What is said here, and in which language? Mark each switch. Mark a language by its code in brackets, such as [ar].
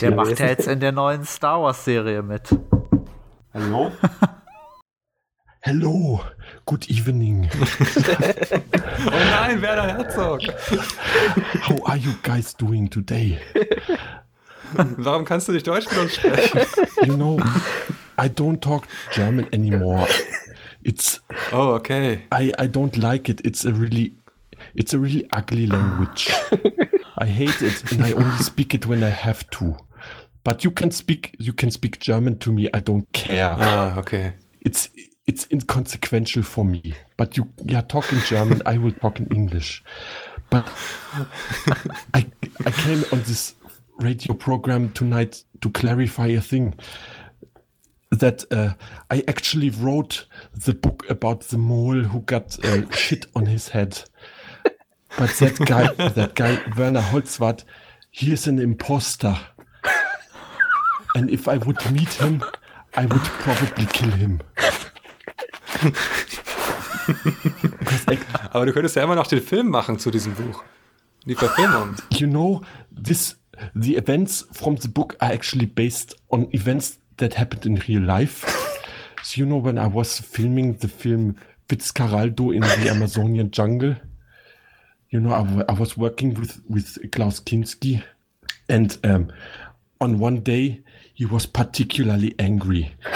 [de] Der macht ja jetzt in der neuen Star Wars Serie mit. [en] Hallo? Hallo, good evening. [de] Oh nein, Werner Herzog. [en] How are you guys doing today? [de] Warum kannst du nicht Deutsch mit uns sprechen? [en] You know, I don't talk German anymore. It's Oh, okay. I don't like it. It's a really ugly language. I hate it, and I only speak it when I have to. But you can speak German to me. I don't care. Ah, okay. It's inconsequential for me. But you talk in German. I will talk in English. But I came on this radio program tonight to clarify a thing that I actually wrote the book about the mole who got shit on his head. But that guy Werner Holzwart, he is an imposter. And if I would meet him, I would probably kill him. [de] Aber du könntest ja immer noch den Film machen zu diesem Buch. Die Verfilmung. [en] You know, the events from the book are actually based on events that happened in real life. So you know, when I was filming the film Fitzcarraldo in the Amazonian jungle, you know, I was working with Klaus Kinski, and on one day, he was particularly angry.